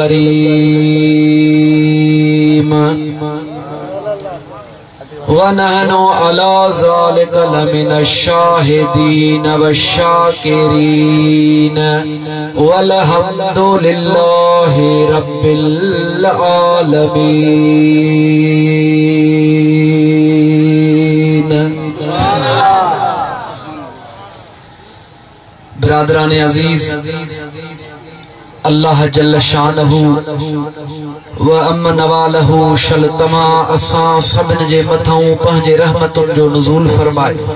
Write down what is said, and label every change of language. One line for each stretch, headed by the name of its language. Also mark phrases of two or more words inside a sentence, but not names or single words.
Arabic: كريم ونحن على ذلك لمن الشاهدين والشاكرين والحمد لله رب العالمين.
Urdu: برادران عزیز,
Arabic: الله جل شأنه
Sindhi: व अमन वालहू शलतमा असां सभिन जे मथां पंहिंजे रहमतुनि जो नुज़ूल फरमाए।